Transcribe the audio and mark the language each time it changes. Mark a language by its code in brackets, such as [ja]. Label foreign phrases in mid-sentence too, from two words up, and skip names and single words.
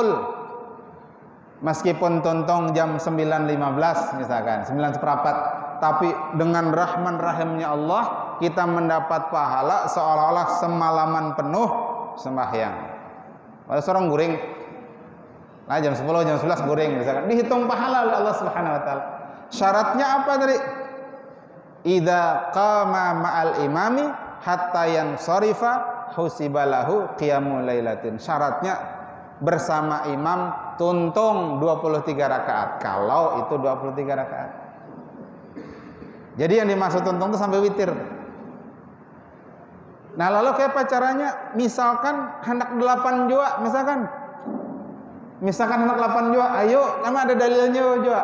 [bjn] Meskipun tuntung jam 9.15 misalkan, 9:15, tapi dengan rahman rahimnya Allah, kita mendapat pahala seolah-olah semalaman penuh sembahyang. Ada seorang guring, nah jam 10, jam 11 guring misalkan, dihitung pahala oleh Allah [ar] سبحانه وتعالى. [bjn] Syaratnya apa tadi? [ar] إذا قام مع الإمام حتى ينصرف حسب له قيام ليلة. [bjn] Syaratnya bersama imam tuntung 23 rakaat. Kalau itu 23 rakaat. Jadi yang dimaksud tuntung itu sampai witir. Nah, lalu kayak apa caranya? Misalkan hendak 8 jua, misalkan hendak 8 jua, ayo, karena ada dalilnya juga.